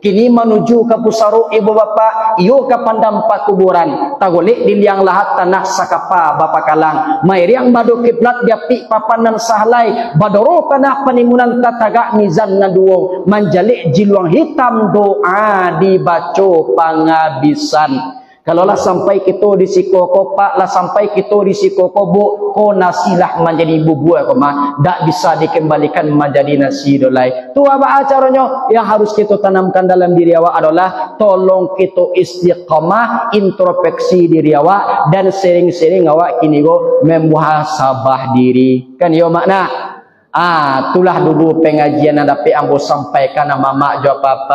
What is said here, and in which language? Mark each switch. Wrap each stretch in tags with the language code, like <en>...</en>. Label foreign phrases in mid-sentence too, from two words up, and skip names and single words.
<min>Kini menuju ke pusat ibu bapa iyo ke pandam pakuburan tagolik di liang lahat tanah sakapa bapa kalang mairiang badu kiblat dia pi papanan sahlai badoro tanah penimunan tatagak mizan naduo manjalik jiluang hitam doa dibaco pangabisan. Kalau lah sampai kita di sikoko pak lah sampai kita di sikoko bu ko nasilah menjadi bubuh ko mah dak bisa dikembalikan menjadi nasi dolai.</min> <id>Tu apa acaranya yang harus kita tanamkan dalam diri awak adalah tolong kita istiqamah introspeksi diri awak dan sering-sering awak kini go memuhasabah diri.</id> <min>Kan yo makna itulah dulu pengajian yang dapat ambo sampaikan nama mak jawab apa.</min>